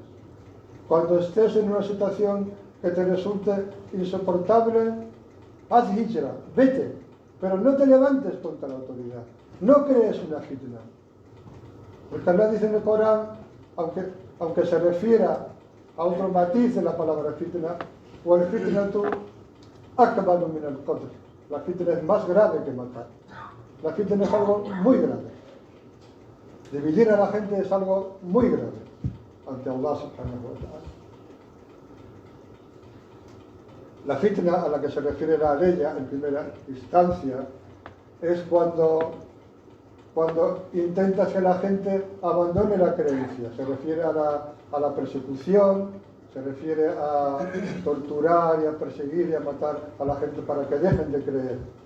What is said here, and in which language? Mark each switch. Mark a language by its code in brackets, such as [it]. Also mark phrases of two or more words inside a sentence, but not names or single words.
[es] Cuando estés en una situación que te resulte insoportable, haz hijra, vete, pero no te levantes contra la autoridad. No crees una fitna. Porque Allah dice en el Corán, aunque se refiera a otro matiz de la palabra fitna, o el [ar] الفتنة أكبر من القتل. [es] La fitna es más grave que matar. La fitna es algo muy grave. Dividir a la gente es algo muy grave ante Allah [ar] سبحانه وتعالى. [es] La fitna a la que se refiere la aleya en primera instancia es cuando intentas que la gente abandone la creencia. Se refiere a la persecución, se refiere a torturar y a perseguir y a matar a la gente para que dejen de creer.